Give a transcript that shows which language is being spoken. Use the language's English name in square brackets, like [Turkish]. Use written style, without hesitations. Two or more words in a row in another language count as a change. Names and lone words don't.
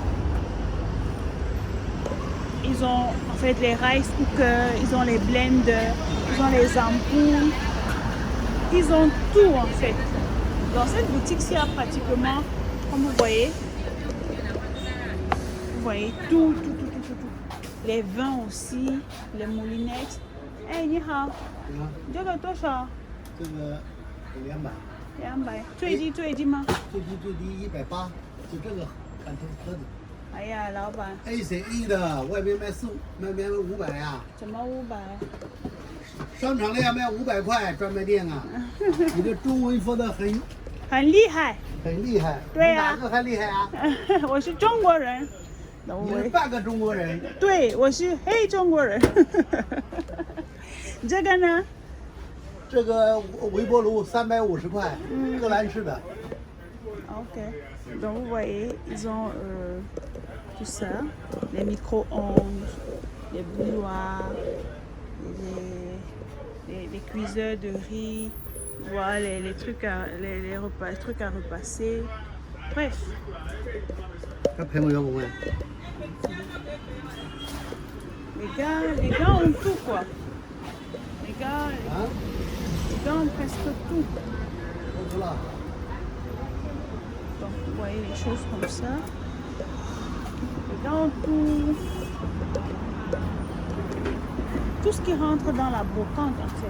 [French] Ils ont en fait les [English] rice cookers, [French] ils ont les blenders, ils ont les ampoules, ils ont tout en fait. Dans cette boutique, il y a pratiquement, comme vous voyez tout. Les vins aussi, les moulinettes. [Chinese] Hey, 你好，这个多少？这个200。 200，最低吗？最低180，就这个看盒子。哎呀，老板， ACE 的，外面卖500呀，怎么500？商场里要卖500块，专卖店啊。你的中文说的很厉害。很厉害。对啊你哪个很厉害啊？我是中国人。你是半个中国人。对，我是黑中国人。这个呢？这个微波炉350块，荷兰式的。 Ok. [French] Donc vous voyez, ils ont tout ça, les micro-ondes, les bouilloires, les cuiseurs de riz, voilà, les trucs les trucs à repasser. Bref. [Chinese] 这陪我要不问。 [French] Les gars ont tout quoi. Les gars ont presque tout. [Chinese] 不了。 [French] Donc vous voyez les choses comme ça. Et dans tout ce qui rentre dans la brocante en fait.